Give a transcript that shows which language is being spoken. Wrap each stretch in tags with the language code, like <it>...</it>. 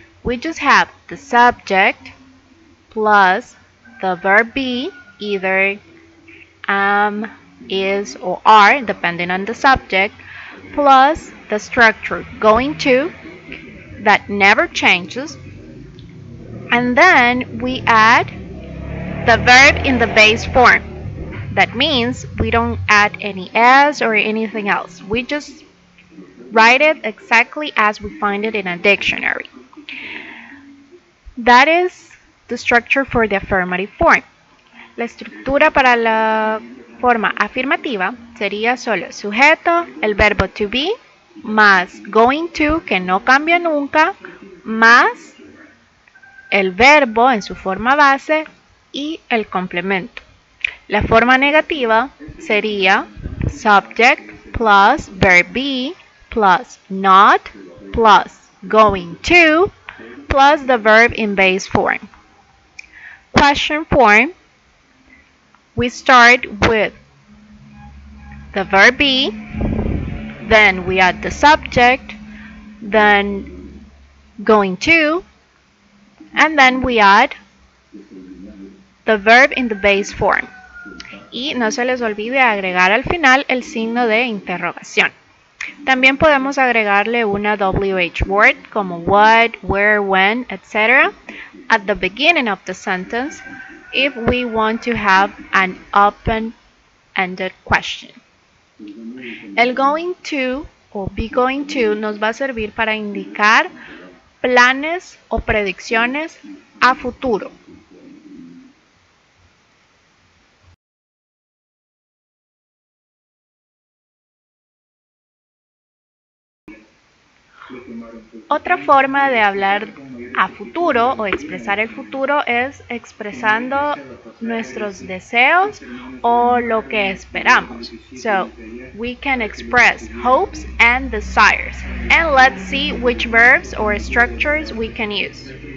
<en>We just have the subject plus the verb be, either am, is, or are, depending on the subject, plus the structure going to that never changes, and then we add the verb in the base form. That means we don't add any s or anything else. We just write it exactly as we find it in a dictionary. That is the structure for the affirmative form.</en> <es>La estructura para la forma afirmativa sería solo sujeto, el verbo to be, más going to, que no cambia nunca, más el verbo en su forma base y el complemento. La forma negativa sería</es> <en>subject plus verb be plus not plus going to plus the verb in base form. Question form, we start with the verb be, then we add the subject, then going to, and then we add the verb in the base form.</en> <es>Y no se les olvide agregar al final el signo de interrogación. También podemos agregarle una WH word como what, where, when, etc.</es> <en>at the beginning of the sentence if we want to have an open-ended question.</en> <es>El going to o be going to nos va a servir para indicar planes o predicciones a futuro. Otra forma de hablar a futuro o expresar el futuro es expresando nuestros deseos o lo que esperamos.</es> <en>So, we can express hopes and desires. And let's see which verbs or structures we can use.</en>